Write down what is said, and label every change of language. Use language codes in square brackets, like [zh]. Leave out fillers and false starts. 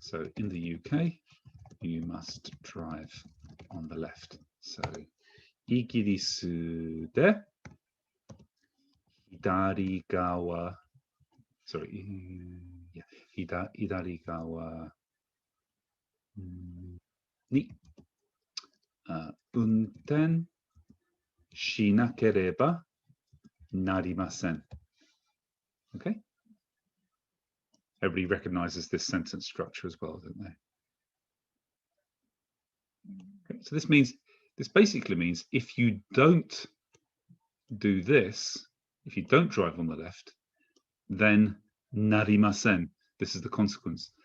[en] So in the UK you must drive on the left. [ja] So イギリスで左側 sorry 左側に運転しなければなりません. [en] Okay? Everybody recognizes this sentence structure as well, don't they? Okay, so this basically means if you don't do this, if you don't drive on the left, then [ja] narimasen. [en] This is the consequence.